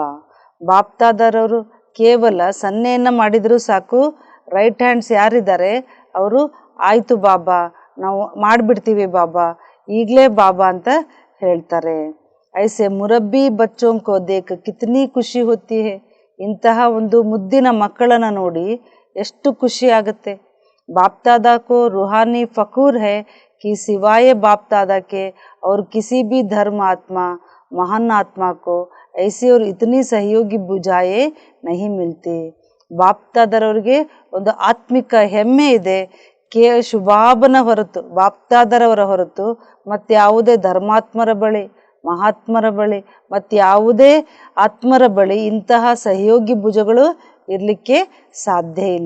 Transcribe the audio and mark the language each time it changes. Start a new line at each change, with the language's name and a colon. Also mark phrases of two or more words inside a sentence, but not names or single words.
Kannada: ಬಾಪ್ತಾದರವರು ಕೇವಲ ಸನ್ನೆಯನ್ನು ಮಾಡಿದರೂ ಸಾಕು,
English: right hands
Kannada: ಯಾರಿದ್ದಾರೆ ಅವರು ಆಯಿತು ಬಾಬಾ, ನಾವು ಮಾಡಿಬಿಡ್ತೀವಿ ಬಾಬಾ, ಈಗಲೇ ಬಾಬಾ ಅಂತ ಹೇಳ್ತಾರೆ.
Hindi: ऐसे मुरब्बी बच्चों को देख कितनी खुशी होती है.
Kannada: ಇಂತಹ ಒಂದು ಮುದ್ದಿನ ಮಕ್ಕಳನ್ನು ನೋಡಿ ಎಷ್ಟು ಖುಷಿ ಆಗುತ್ತೆ.
Hindi: बापदादा को रूहानी फखुर है कि सिवाय बाप दादा के और किसी भी धर्म आत्मा महान आत्मा को ऐसी और इतनी सहयोगी बुझाए नहीं मिलती.
Kannada: ಬಾಪ್ತಾದರವ್ರಿಗೆ ಒಂದು ಆತ್ಮಿಕ ಹೆಮ್ಮೆ ಇದೆ. ಶುಭಾಬನ ಹೊರತು, ಬಾಪ್ತಾದರವರ ಹೊರತು ಮತ್ಯಾವುದೇ ಧರ್ಮಾತ್ಮರ ಬಳಿ, ಮಹಾತ್ಮರ ಬಳಿ, ಮತ್ಯಾವುದೇ ಆತ್ಮರ ಬಳಿ ಇಂತಹ ಸಹಯೋಗಿ ಭುಜಗಳು ಇರಲಿಕ್ಕೆ ಸಾಧ್ಯ ಇಲ್ಲ.